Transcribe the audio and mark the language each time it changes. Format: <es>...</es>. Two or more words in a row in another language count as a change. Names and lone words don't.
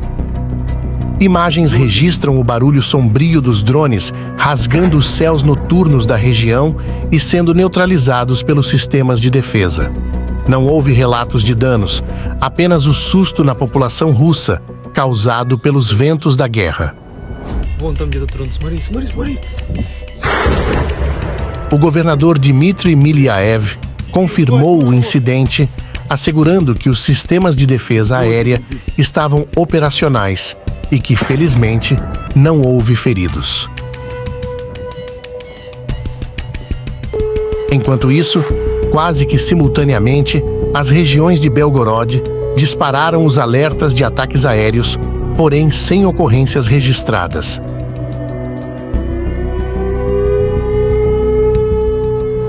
<pt>Imagens registram o barulho sombrio dos drones rasgando os céus noturnos da região e sendo neutralizados pelos sistemas de defesa. Não houve relatos de danos, apenas o susto na população russa, causado pelos ventos da guerra.</pt> <ru>Вон там где-то трон, смотри, смотри, смотри.</ru> <pt>O governador Dmitry Milyaev confirmou o incidente, assegurando que os sistemas de defesa aérea estavam operacionais e que, felizmente, não houve feridos. Enquanto isso, quase que simultaneamente, as regiões de Belgorod dispararam os alertas de ataques aéreos, porém sem ocorrências registradas.</pt>